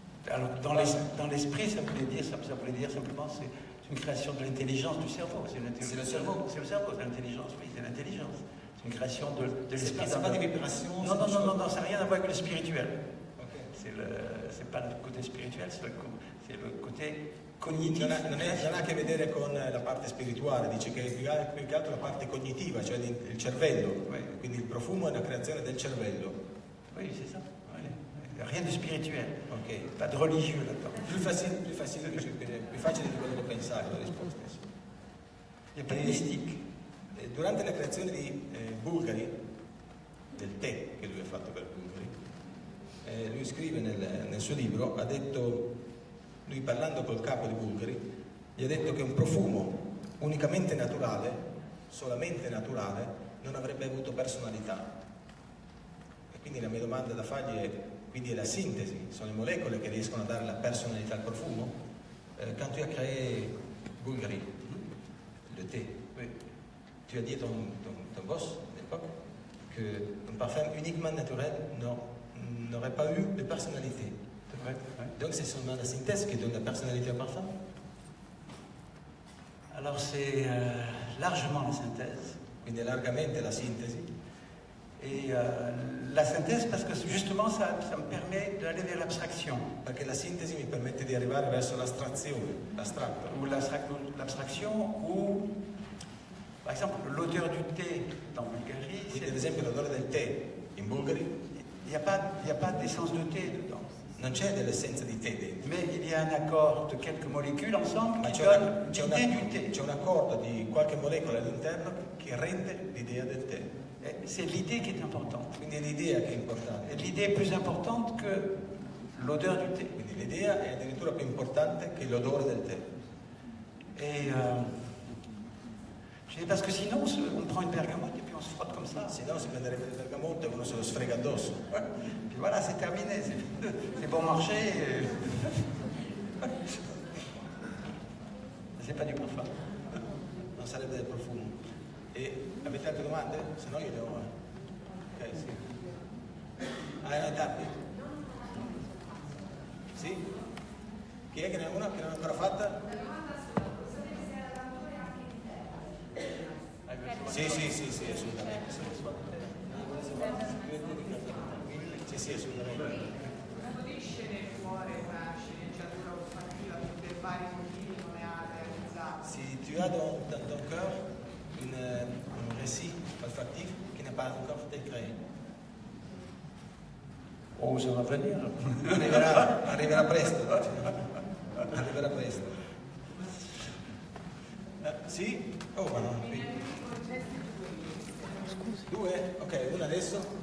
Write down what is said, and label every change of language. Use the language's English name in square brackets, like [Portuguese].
[French] Alors, dans l'esprit, ça voulait dire simplement c'est une création de l'intelligence du cerveau. C'est le cerveau. C'est le cerveau, c'est l'intelligence, oui, c'est l'intelligence. C'est une création de l'esprit. C'est pas des vibrations. Non, ça n'a rien à voir avec le spirituel. Okay. C'est pas le côté spirituel, c'est le côté cognitif. [Italian] Non ha a che vedere con la parte spirituale, dice che è più che altro la parte cognitiva, cioè il cervello. [French] Oui. [Italian] Quindi il profumo è una creazione del cervello. [French] Oui, c'est ça. Rien de spirituel, okay. Pas de religieux là-dedans. [Italian] Più facile di quello che pensare la risposta. [French] Il n'y a pas de mystique. [Italian] Durante la creazione di Bulgari, del tè che lui ha fatto per Bulgari, lui scrive nel suo libro, ha detto, lui parlando col capo di Bulgari, gli ha detto che un profumo unicamente naturale, solamente naturale, non avrebbe avuto personalità. E quindi la mia domanda da fargli è, quindi è la sintesi, sono le molecole che riescono a dare la personalità al profumo. [French] Quand tu as créé Bulgari, le thé, tu as dit à ton boss à l'époque qu'un parfum uniquement naturel n'aurait pas eu de personnalité. C'est vrai. Donc c'est seulement la synthèse qui donne la personnalité au parfum. Alors c'est largement la synthèse. [Italian] Quindi è largamente la sintesi. [French] Et la synthèse, parce que justement ça me permet d'aller vers l'abstraction. [Italian] Perché la sintesi mi permette di arrivare verso l'astrazione, l'astratto. [French] Ou l'abstraction, ou par exemple l'odeur du thé dans Bulgarie. [Italian] Quindi ad esempio l'odore del tè in Bulgari. [French] Il n'y a pas d'essence de thé dedans. [Italian] Non c'è dell'essenza di tè dentro. [French] Mais il y a un accord de quelques molécules ensemble qui donne l'idée du thé. [Italian] C'è un accordo di qualche molecola all'interno che rende l'idea del tè. [French] C'est l'idée qui est importante. [Italian] Quindi è l'idea che è importante. [French] Et l'idée est plus importante que l'odeur du thé. [Italian] Quindi l'idea è addirittura più importante che l'odore del tè. [French] Et parce que sinon on prend une bergamote et puis on se frotte comme ça. [Italian] Sinon si prenderebbe il bergamotto e uno se lo sfrega addosso. [French] Puis voilà, c'est terminé, c'est bon marché. C'est pas du parfum. [Italian] Non sarebbe del profumo. E avete altre domande? Se no io le ho. Ok, sì. Hai tappi? Sì? Chi è che ne ha una che non ha ancora fatta? Sì, assolutamente. Sì, assolutamente. Di scene fuori una sceneggiatura olfattiva per vari motivi non ne ha realizzato. [French] Si tu as dans ton cœur un récit olfactif qui n'a pas encore été créé. Oh, ça va venir. [Italian] Arriverà presto. Arriverà presto. Sì? Oh, ma no. Scusi. 2? Ok, una adesso.